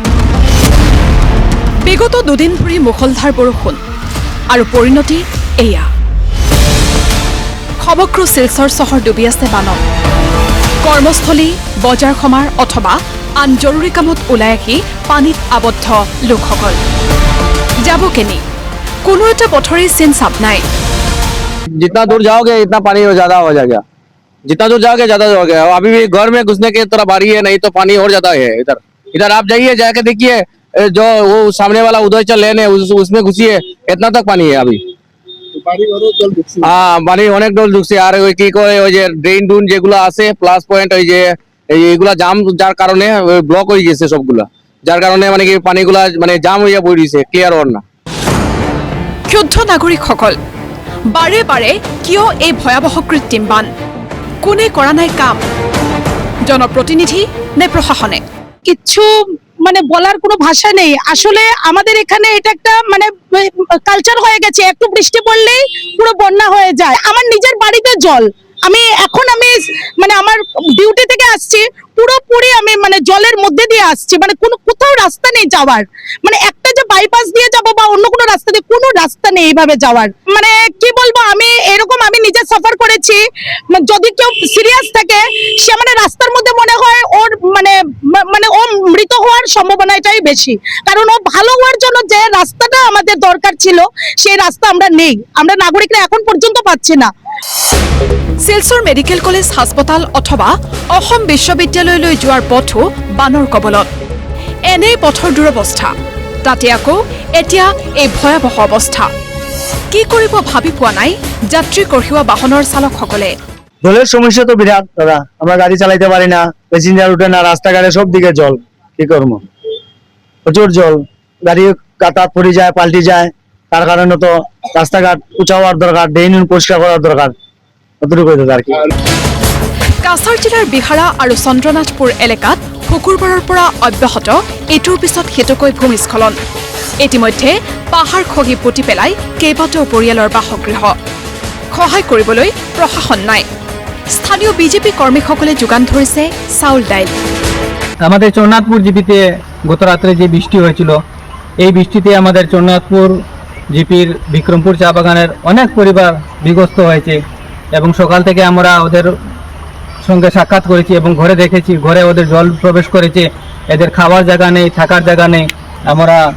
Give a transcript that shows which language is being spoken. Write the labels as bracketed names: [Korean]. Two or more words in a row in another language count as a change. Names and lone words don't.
[Assamese] বিগত দুদিন ধৰি মুখলধাৰ বৰষুণ আৰু পৰিণতি এয়া সমগ্ৰ শিলচৰ চহৰ ডুবি আছে বানত কৰ্মস্থলী বজাৰ সমাৰ অথবা আন জৰুৰী কামত ওলাই আহি পানীত আবদ্ধ লোকসকল যাব কেনি কোনো এটা পথৰে চিন চাপ নাই [Hindi] जितना दूर जाओगे इतना पानी ज्यादा हो जाएगा जितना दूर जाओगे ज्यादा हो गया अभी भी घर में घुसने की तरफ आ रही है नहीं तो पानी और ज्यादा है इधर इधर आप जाइए जाके देखिए जो वो सामने वाला उदय चल लेने उसमें घुसिए इतना तक पानी है अभी [Bangla] পানি অনেক ডল ঢুকছে আর ওই কি করে ওই যে ড্রেন ডুন যেগুলো আছে প্লাস পয়েন্ট ওই যে এইগুলা জাম যার কারণে ব্লক হয়ে গেছে সবগুলা যার কারণে মানে কি পানিগুলা মানে জাম হইয়া পড়িছে ক্লিয়ার হল না [Assamese] ক্ষুব্ধ নাগৰিকসকল বাৰে বাৰে কিয় এই ভয়াবহ কৃত্ৰিম বান কোনে কৰা নাই কাম জনপ্ৰতিনিধি নে প্ৰশাসনে [Bangla] কিচ্ছু মানে বলার কোনো ভাষা নেই আসলে আমাদের এখানে এটা একটা মানে কালচার হয়ে গেছে একটু বৃষ্টি পড়লেই পুরো বন্যা হয়ে যায় আমার নিজের বাড়িতে জল আমি মানে আমার ডিউটি থেকে আসছি পুরোপুরি আমি মানে জলের মধ্যে দিয়ে আসছি মানে কোনো কোথাও রাস্তা নেই যাওয়ার মানে একটা যে বাইপাস দিয়ে যাব বা অন্য কোনো রাস্তা দিয়ে কোনো রাস্তা নেই এইভাবে যাওয়ার মানে কি বলবো আমি এরকম আমি নিজে সাফার করেছি যদি কেউ সিরিয়াস থাকে সে মানে রাস্তার মধ্যে মনে হয় ওর মানে ও মৃত হওয়ার সম্ভাবনাটাই বেশি কারণ ও ভালো হওয়ার জন্য যে রাস্তাটা আমাদের দরকার ছিল সেই রাস্তা আমরা নেই আমরা নাগরিকরা এখন পর্যন্ত পাচ্ছি না [Assamese] শিলচৰ মেডিকেল কলেজ হাস্পতাল অথবা অসম বিশ্ববিদ্যালয়লৈ যোৱাৰ পথো বানৰ কবলত এনে পথৰ দুৰৱস্থা তাতে আকৌ এতিয়া এই ভয়াবহ অৱস্থা কি কৰিব ভাবি পোৱা নাই যাত্ৰী কঢ়িওৱা বাহনৰ চালকসকলে [Bangla] জলের সমস্যা তো বিরাট দাদা আমরা গাড়ি চালাইতে পারি না প্যাসেঞ্জার উঠে না রাস্তাঘাটে সব দিকে জল কি করবো প্রচুর জল গাড়ি কাটা পড়ে যায় পাল্টি যায় তার কারণে তো রাস্তাঘাট উঁচা হওয়ার দরকার ড্রেন পরিষ্কার করার দরকার অতটুকু আর কি [Assamese] কাছাৰ জিলাৰ বিহাৰা আৰু চন্দ্ৰনাথপুৰ এলেকাত শুকুৰবাৰৰ পৰা অব্যাহত ইটোৰ পিছত সিটোকৈ ভূমিস্খলন ইতিমধ্যে পাহাৰ খহি পুতি পেলাই কেইবাটাও পৰিয়ালৰ বাসগৃহ সহায় কৰিবলৈ প্ৰশাসন নাই স্থানীয় বিজেপি কৰ্মীসকলে যোগান ধৰিছে চাউল দাইল [Bangla] আমাদের চন্দ্রনাথপুর জিপিতে গত রাত্রে যে বৃষ্টি হয়েছিল এই বৃষ্টিতে আমাদের চন্দ্রনাথপুর জিপির বিক্রমপুর চা বাগানের অনেক পরিবার বিধ্বস্ত হয়েছে এবং সকাল থেকে আমরা ওদের সঙ্গে সাক্ষাৎ করেছি এবং ঘরে দেখেছি ঘরে ওদের জল প্রবেশ করেছে এদের খাওয়ার জায়গা নেই থাকার জায়গা নেই আমরা